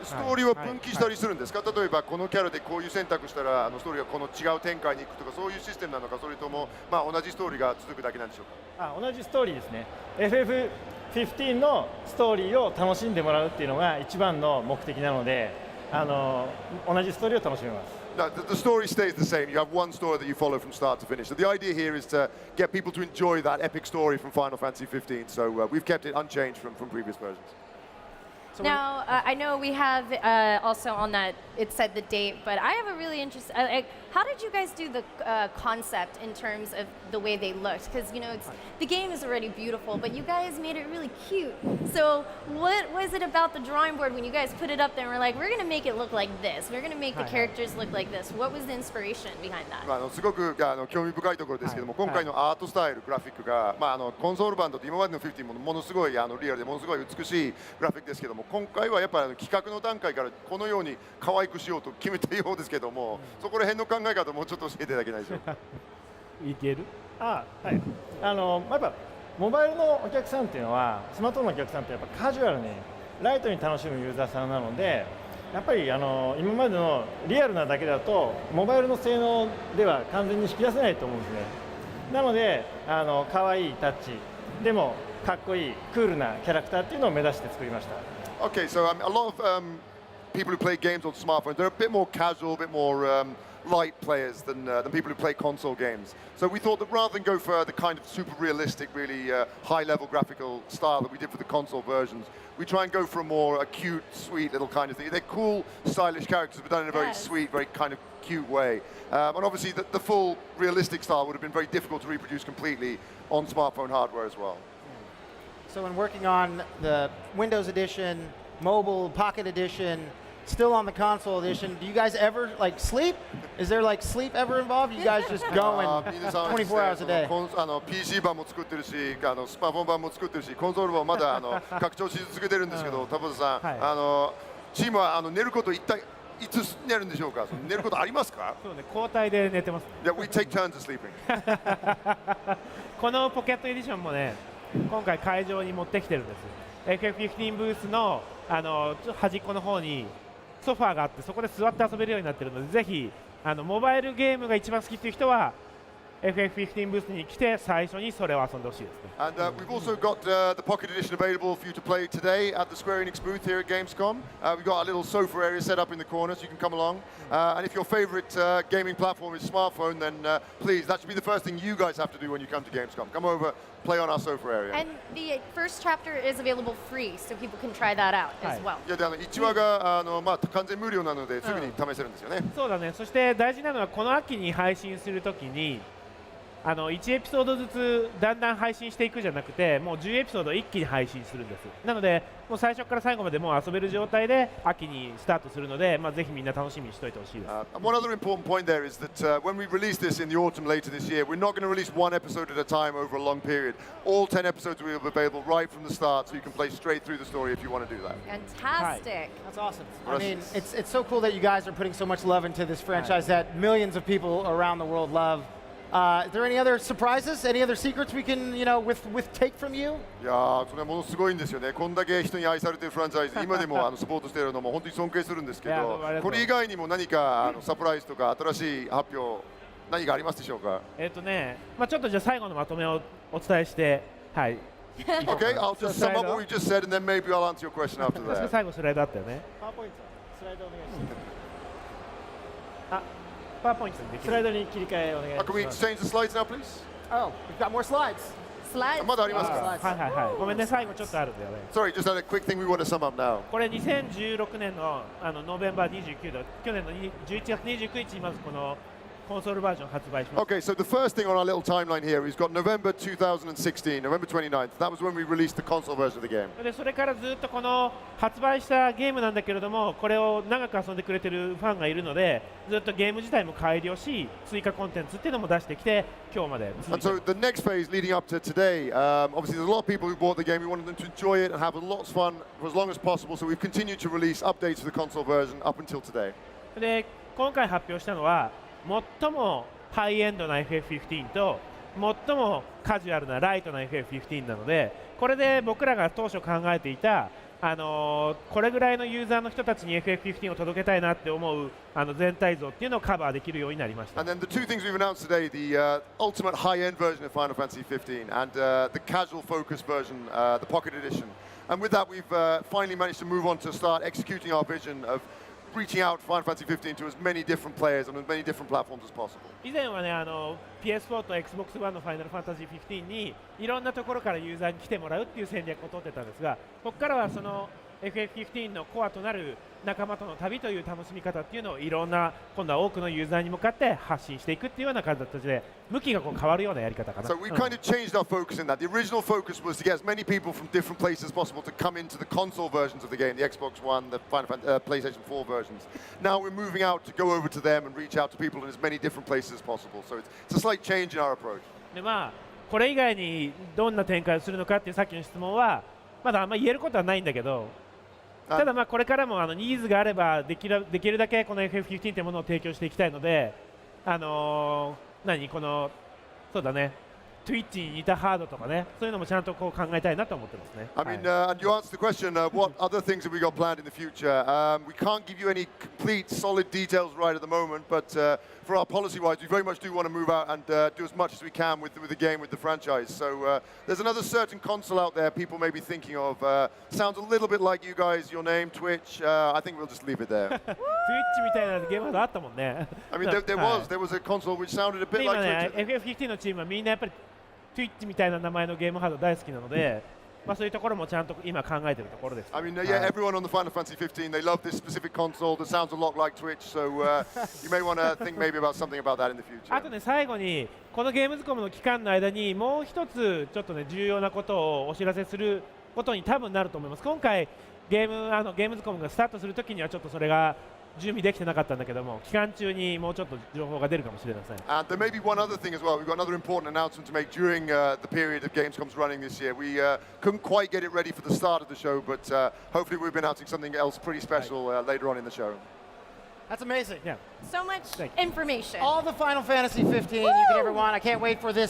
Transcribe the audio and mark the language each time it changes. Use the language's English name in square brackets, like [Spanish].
[Japanese] ストーリーは分岐したりするんですか。例えばこのキャラでこういう選択したらストーリーがこの違う展開に行くとかそういうシステムなのか、それとも同じストーリーが続くだけなんでしょうか。同じストーリーですね。FF15 のストーリーを楽しんでもらうっていうのが一番の目的なので、同じストーリーを楽しめます。 [English] No, the story stays the same. You have one story that you follow from start to finish. So the idea here is to get people to enjoy that epic story from Final Fantasy 15. So we've kept it unchanged from previous versions. So Now, I know we have also on that, it said the date, but I have a really interesting, how did you guys do the concept in terms of the way they looked? Because, you know, the game is already beautiful, but you guys made it really cute. So what was it about the drawing board when you guys put it up there and were like, we're going to make it look like this, we're going to make the characters look like this? What was the inspiration behind that? [Japanese] すごく興味深いところですけども、今回のアートスタイル、グラフィックが、コンソール版と今までの15もものすごいリアルでものすごい美しいグラフィックですけども、今回はやっぱり企画の段階からこのように可愛くしようと決めたようですけども、そこら辺の考え方をもうちょっと教えていただけないでしょうか。いける？はい。やっぱモバイルのお客さんっていうのは、スマートフォンのお客さんってやっぱカジュアルにライトに楽しむユーザーさんなので、やっぱり今までのリアルなだけだとモバイルの性能では完全に引き出せないと思うんですね。なので可愛いタッチでもかっこいいクールなキャラクターっていうのを目指して作りました。 [English] Okay, so a lot of people who play games on smartphones, they're a bit more casual, a bit more light players than people who play console games. So we thought that rather than go for the kind of super realistic, really high-level graphical style that we did for the console versions, we try and go for a more cute, sweet little kind of thing. They're cool, stylish characters, but done in a very sweet, very kind of cute way. And obviously the full realistic style would have been very difficult to reproduce completely on smartphone hardware as well. So when working on the Windows edition, mobile Pocket edition, still on the console edition, do you guys ever like sleep? Is there like sleep ever involved? You guys just going 24 hours a day? [Japanese] PC 版も作ってるし、スマートフォン版も作ってるし、コンソール版もまだ拡張し続けてるんですけど、田畑さん、チームは寝ること一体いつ寝るんでしょうか。寝ることありますか？そうね、交代で寝てます。 [English] Yeah, we take turns of sleeping. [Japanese] このポケットエディションもね、今回会場に持ってきてるんです。 FF15 ブースの端っこの方にソファーがあって、そこで座って遊べるようになってるので、ぜひモバイルゲームが一番好きっていう人は FF15 ブースに来て最初にそれを遊んでほしいですね。 [English] And we've also got the Pocket Edition available for you to play today at the Square Enix booth here at Gamescom. We've got a little sofa area set up in the corner so you can come along. And if your favorite gaming platform is smartphone, then please, that should be the first thing you guys have to do when you come to Gamescom. Come over, play on our sofa area. And the first chapter is available free, so people can try that out as well. [Japanese] いやで1話が完全無料なのですぐに試せるんですよね。そうだね。そして大事なのはこの秋に配信するときに1エピソードずつだんだん配信していくじゃなくてもう10エピソード一気に配信するんです。なのでもう最初から最後までもう遊べる状態で秋にスタートするので、ぜひみんな楽しみにしておいてほしいです。 [English] One other important point there is that when we release this in the autumn later this year, we're not going to release one episode at a time over a long period. All 10 episodes will be available right from the start, so you can play straight through the story if you want to do that. Fantastic. That's awesome. I mean, it's so cool that you guys are putting so much love into this franchise that millions of people around the world love. Is there any other surprises? Any other secrets we can, with take from you? [Japanese] いやー、それはものすごいんですよね。こんだけ人に愛されているフランチャイズ、今でもサポートしているのも本当に尊敬するんですけど、これ以外にも何かサプライズとか新しい発表何かありますでしょうか？ちょっとじゃあ最後のまとめをお伝えして、はい。 [English] Okay, I'll just sum up what we've just said and then maybe I'll answer your question after that. [Japanese] 最後スライドあったよね。パワーポイントスライドお願いします。パワーポイントにできる。スライドに切り替えお願いします。 [English] Can we exchange the slides now, please? Oh, we've got more slides. Slides. [Japanese] まだありますか？はいはいはい。ごめんね、最後ちょっとあるんだよね。 [English] Sorry, just a quick thing we want to sum up now. [Japanese] これ2016年のノーベンバー29度、去年の11月29日にまずこのコンソールバージョン発売します。 [English] Okay, so the first thing on our little timeline here, we've got November 2016, November 29th. That was when we released the console version of the game. [Japanese] でそれからずっとこの発売したゲームなんだけれども、これを長く遊んでくれてるファンがいるので、ずっとゲーム自体も改良し、追加コンテンツっていうのも出してきて、今日まで続い [English] And [Japanese] てる。 [English] so the next phase leading up to today, obviously there's a lot of people who bought the game. We wanted them to enjoy it and have lots of fun for as long as possible. So we've continued to release updates to the console version up until today. [Japanese] で今回発表したのは、最もハイエンドな FF15 と最もカジュアルなライトな FF15 なので、これで僕らが当初考えていた、これぐらいのユーザーの人たちに FF15 を届けたいなって思う全体像っていうのをカバーできるようになりました。 [English] And then the two things we've announced today, the ultimate high-end version of Final Fantasy 15 and the casual focus version, the Pocket Edition. And with that, we've finally managed to move on to start executing our vision of reaching out Final Fantasy 15 to as many different players on as many different platforms as possible. [Japanese] 以前はねPS4 と Xbox One の Final Fantasy 15にいろんなところからユーザーに来てもらうっていう戦略を取ってたんですが、ここからはその FF15 のコアとなる仲間との旅という楽しみ方っていうのをいろんな今度は多くのユーザーに向かって発信していくっていうような形で向きがこう変わるようなやり方かな。 [English] So we kind of changed our focus in that. The original focus was to get as many people from different places as possible to come into the console versions of the game, the Xbox One, the PlayStation 4 versions. Now we're moving out to go over to them and reach out to people in as many different places as possible. So it's a slight change in our approach. [Japanese] でこれ以外にどんな展開をするのかっていうさっきの質問はまだあんまり言えることはないんだけど、ただこれからもニーズがあればできるだけこの FF15 というものを提供していきたいので、そうだね、Twitch に似たハードとかね、そういうのもちゃんとこう考えたいなと思ってますね。 [English] I mean, and you answered the question, what other things have we got planned in the future? We can't give you any complete, solid details right at the moment, but for our policy-wise, we very much do want to move out and do as much as we can with the game, with the franchise. So there's another certain console out there people may be thinking of. Sounds a little bit like you guys, your name, Twitch. I think we'll just leave it there. [Japanese] Twitch みたいなゲームがあったもんね。 [English] I mean, there was a console which sounded a bit [Japanese] 今 [English] like [Japanese] ね、 [English] Twitch. [Japanese] FF15 のチームはみんなやっぱり Twitch みたいな名前のゲームハード大好きなので、そういうところもちゃんと今考えているところです。 [English] I mean, yeah, everyone on the Final Fantasy 15, they love this specific console that sounds a lot like Twitch, so you may want to think maybe about something about that in the future. [Japanese] あとね、最後にこのゲームズコムの期間の間にもう一つちょっとね重要なことをお知らせすることに多分なると思います。今回ゲームズコムがスタートするときにはちょっとそれが準備できてなかったんだけども、期間中にもうちょっと情報が出るかもしれません。 [English] And there may be one other thing as well. We've got another important announcement to make during the period of Gamescom's running this year. We couldn't quite get it ready for the start of the show, but hopefully we'll be announcing something else pretty special later on in the show. That's amazing. Yeah. So much Thank you. information. All the Final Fantasy 15 you could ever want. I can't wait for this.